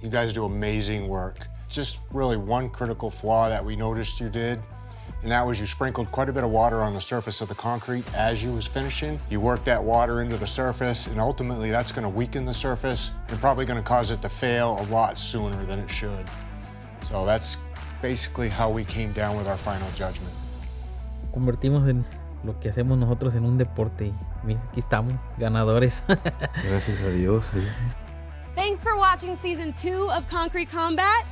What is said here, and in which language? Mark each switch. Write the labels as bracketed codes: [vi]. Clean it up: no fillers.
[en] You guys do amazing work. Just really one critical flaw that we noticed you did, and that was you sprinkled quite a bit of water on the surface of the concrete as you was finishing. You worked that water into the surface, and ultimately that's going to weaken the surface and probably going to cause it to fail a lot sooner than it should. So that's basically how we came down with our final judgment. [es] Convertimos en lo que hacemos nosotros en un deporte y mira, aquí estamos, ganadores. Gracias a Dios, sí. [en] Thanks for watching season 2 of Concrete Combat.